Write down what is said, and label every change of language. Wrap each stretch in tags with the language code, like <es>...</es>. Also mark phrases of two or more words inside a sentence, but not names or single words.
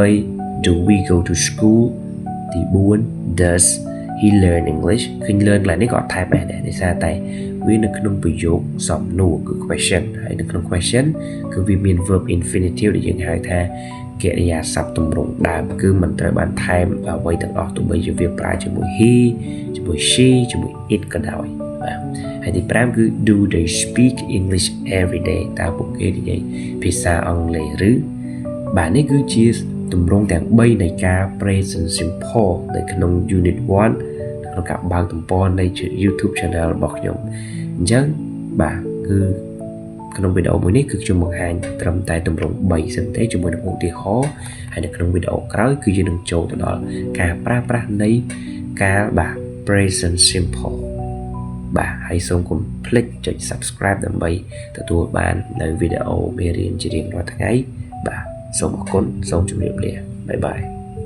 <km>3</km> <en>do we go to school</en> <km>ទី4</km> <en>does he learn English</en> <km>ឃើញ learn កន្លែងនេះក៏អត់ថែម s ដែរដោយសារតែវានៅក្នុងប្រយោគសំណួរគឺ question ហើយនៅក្នុង question គឺវាមាន</km> <en>verb infinitive</en> <km>ដែលយើងហៅថា កិរិយាសព្ទទម្រង់ដើមគឺមិនត្រូវបានថែមអ្វីទាំងអស់ទោះបីជាវាប្រើជាមួយ he ជាមួយ she ជាមួយ it ក៏ដោយបាទហើយទី5គឺ</km> <en>do they speak English every day</en> <km>តើពួកគេនិយាយភាសាអង់គ្លេសឬបាទនេះគឺជាទម្រង់ទាំង3នៃ ការ</km> <en>present simple</en> <km>នៅក្នុង unit 1ក្នុងការបើកទំព័រនៃ YouTube channel របស់ខ្ញុំអ ញ្ចឹងបាទគឺក្នុងវីដេអូមួយនេះគឺខ្ញុំបង្ហាញត្រឹមតែទម្រង់3សិនទេជាមួយនឹងឧទាហរណ៍ហើយនៅក្នុងវីដេអូក្រោយគឺយើងនឹងចូលទៅដល់ការប្រើប្រាស់នៃការបាទ</km> <en>present simple</en> <km>បាទហើយសូមកុំភ្លេចចុច subscribe ដើម្បីទទួលបាននៅវីដេអូមេរៀនជារៀងរាល់ថ្ងៃបាទសូមអរគុណសូមជម្រាបលាបាយបាយ</km>